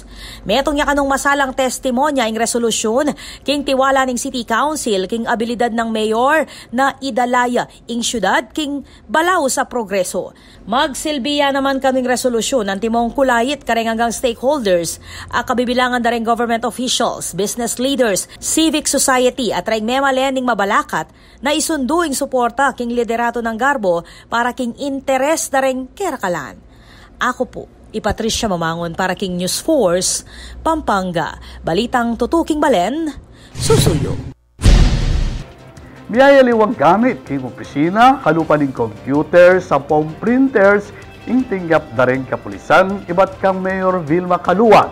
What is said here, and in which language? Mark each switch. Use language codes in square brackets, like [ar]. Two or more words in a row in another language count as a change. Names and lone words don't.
[pam] Metong niya kanong masalang testimonya ing resolusyon, king tiwala ning City Council, king abilidad ng Mayor na idalaya ing syudad, king balaw sa progreso. Magsilbiya naman kaming resolusyon ng timong kulayit kareng hanggang stakeholders, kabibilangan dareng [en] government officials, business leaders, civic society [pam] at reng memalen ning Mabalacat na isunduing suporta king liderato ng Garbo para king interes na rin kerakalan. Ako po, Patricia Mamangon para King News Force, Pampanga. Balitang tutuking balen, susuyo. Biyayaliwang gamit king opisina, kalupaning computer, sampung printers, ing tinggap na rin kapulisan, iba't kang Mayor Vilma Caluwag.